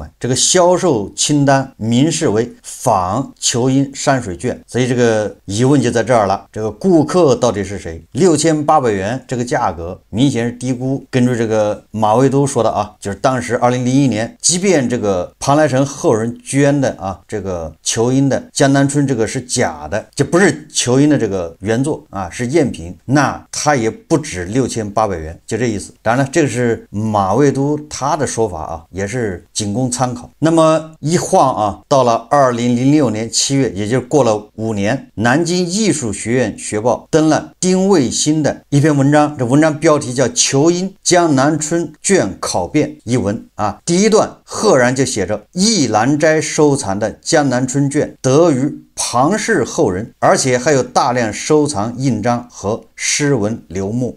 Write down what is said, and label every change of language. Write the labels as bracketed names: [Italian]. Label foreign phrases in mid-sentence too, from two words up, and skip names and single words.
[Chinese] 這個銷售清單明示為仿裘英山水卷，所以這個疑問就在這兒了，這個顧客到底是誰？6800元這個價格明顯是低估。根據這個馬未都說的就是當時2001年，即便這個龐來成後人捐的這個裘英的江南春這個是假的，就不是裘英的這個原作是贗品，那它也不止6800元，就這意思。當然了，這個是馬未都他的說法也是僅供參考。那麼一晃到了2006年7月，也就是過了5年，南京藝術學院學報登了丁衛星的一篇文章，這文章標題叫《裘英江南春卷考辨》一文第一段赫然就寫着易蘭齋收藏的江南春卷得於龐氏後人，而且還有大量收藏印章和詩文流木。